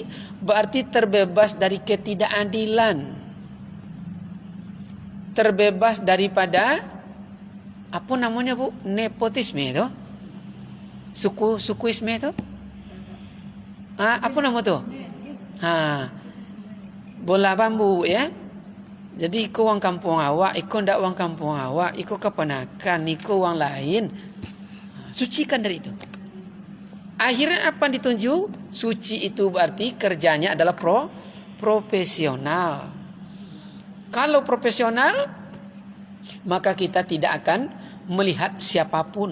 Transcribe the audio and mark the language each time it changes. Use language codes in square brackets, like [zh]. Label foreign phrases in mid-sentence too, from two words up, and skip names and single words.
[id] Berarti terbebas dari ketidakadilan, terbebas daripada apa namanya bu? Nepotisme itu, sukuisme itu. Apa nama tu? Bola bambu ya. [min] Jadi iko wang kampung awak, iko ndak wang kampung awak, iko keponakan, iko wang lain. [id] Sucikan dari itu. Akhirnya apa yang ditunjuk? Suci itu berarti kerjanya adalah profesional. Kalau profesional, maka kita tidak akan melihat siapapun.